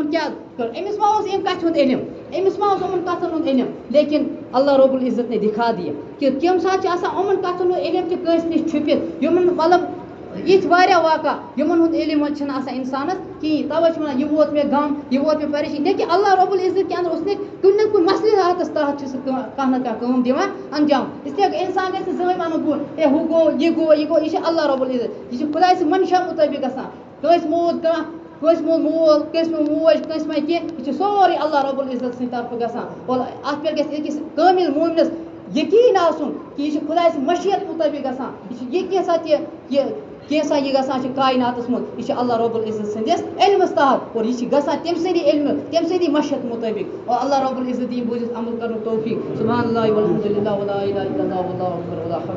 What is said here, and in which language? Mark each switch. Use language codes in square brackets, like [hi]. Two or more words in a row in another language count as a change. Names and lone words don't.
[ks] کیٛاہ کٔر أمِس ما اوس اَمہِ کتھِ ہُنٛد علم أمِس ما اوس یِمن کتھن ہُنٛد علم [ur] لیکن اللہ رب العزت نے دکھا دیا کہ [ks] کمہِ ساتہٕ چھِ آسان یِمن کتھن ہُنٛد علم تہِ کٲنٛسہِ نِش چھُپِتھ یِمن مطلب یِتھ واریاہ واقع یِمن ہُنٛد علم چھُنہٕ آسان اِنسانس کِہیٖنۍ تَوَے چھِ وَنان یہِ ووت مےٚ غم یہِ ووت مےٚ پریشٲنی لیکن [ur] اللہ رب العزت کے اندر اس نے [ks] کُنہِ نہ کُنہِ مصلحتس تحت چھُ سُہ کانٛہہ نہ کانٛہہ کٲم دِوان انجام اسلیے اِنسان گژھِ نہٕ زٕہٕنۍ وَنُن بہٕ ہُہ گوٚو یہِ چھُ اللہ رب العزت یہِ چھُ خۄداے سٕنٛدِ منشا مُطٲبِق گژھان کٲنٛسہِ موٗد کٲنٛسہِ موٗد مول کٲنٛسہِ موٗد موج کٲنٛسہِ ما کینٛہہ یہِ چھُ سورُے اللہ رب العزت سٕنٛدِ طرفہٕ گژھان اور اَتھ پٮ۪ٹھ گژھِ أکِس کٲمِل مومنس یقیٖن آسُن کہِ یہِ چھُ خۄداے سٕنٛدِ مشیت مُطٲبِق گژھان یہِ چھُ یہِ کینٛژھا یہِ گژھان چھُ کایناتس منٛز یہِ چھُ اللہ رب العزت سٕنٛدِس علمس تحت اور یہِ چھُ گژھان تٔمۍ سٕنٛدِ علمہٕ تٔمۍ سٕنٛدی مشیت مُطٲبِق اور اللہ رب العزت دِیِن بوٗزِتھ عمل کرنُک توفیٖق [ar] سبحان اللہ والحمدُ للہ ولا الہ الا اللہ واللہ اکبر ولا حول